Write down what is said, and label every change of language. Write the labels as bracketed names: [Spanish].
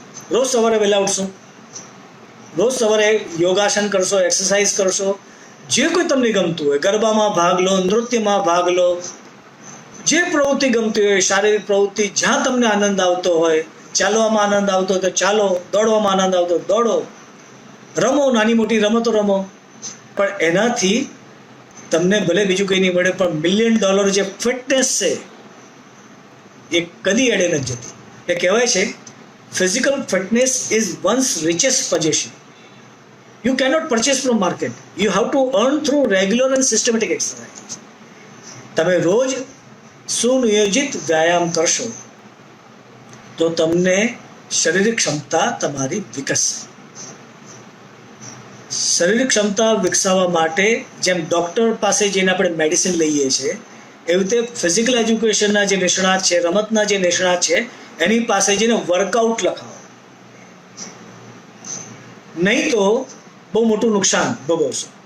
[Gujarati] રોજ સવારે વહેલા ઉઠશો, રોજ સવારે યોગાસન કરશો, એક્સરસાઇઝ કરશો, જે કોઈ તમને ગમતું હોય, ગરબામાં ભાગ લો, નૃત્યમાં ભાગ લો, જે પ્રવૃત્તિ ગમતી હોય, શારીરિક પ્રવૃત્તિ, જ્યાં તમને આનંદ આવતો હોય, ચાલવામાં આનંદ આવતો હોય તો ચાલો, દોડવામાં આનંદ આવતો હોય દોડો, રમો, નાની મોટી રમતો રમો. પણ એનાથી તમને ભલે બીજું કંઈ નહીં મળે, પણ $1 મિલિયન જે ફિટનેસ છે એ કદી એડે નથી જતી. એ કહેવાય છે [English] Physical fitness is one's richest possession. You cannot purchase from market. You have to earn through regular and systematic exercise. [Gujarati] તમે રોજ સુનિયોજિત વ્યાયામ કરશો તો તમને શારીરિક ક્ષમતા તમારી વિકસશે. શારીરિક ક્ષમતા વિકસાવવા માટે જેમ ડૉક્ટર પાસે જઈને આપણે મેડિસિન લઈએ છીએ, એવી રીતે ફિઝિકલ એજ્યુકેશનના જે નિષ્ણાત છે, રમતના જે નિષ્ણાત છે, એની પાસે જઈને વર્કઆઉટ લખાવો, નહીં તો બહુ મોટું નુકસાન ભોગવશો.